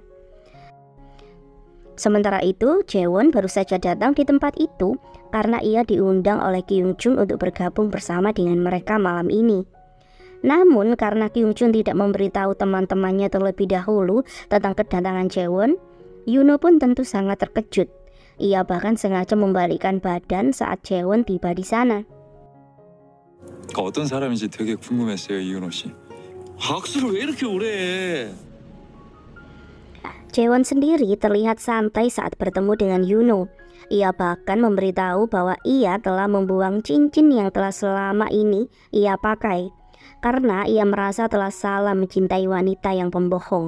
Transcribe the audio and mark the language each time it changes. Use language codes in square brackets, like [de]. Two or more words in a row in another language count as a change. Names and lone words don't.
[id] Sementara itu, Jaewon baru saja datang di tempat itu karena ia diundang oleh Kyung Jun untuk bergabung bersama dengan mereka malam ini. Namun karena Kyung Jun tidak memberitahu teman-temannya terlebih dahulu tentang kedatangan Jaewon, Yuno pun tentu sangat terkejut. Ia bahkan sengaja membalikkan badan saat Jaewon tiba di sana. [ko] 어떤 사람인지 되게 궁금했어요, 이윤호 씨. 악수를 왜 이렇게 오래 해? [id] Jaewon sendiri terlihat santai saat bertemu dengan Yuno. Ia bahkan memberitahu bahwa ia telah membuang cincin yang telah selama ini ia pakai, karena ia merasa telah salah mencintai wanita yang pembohong.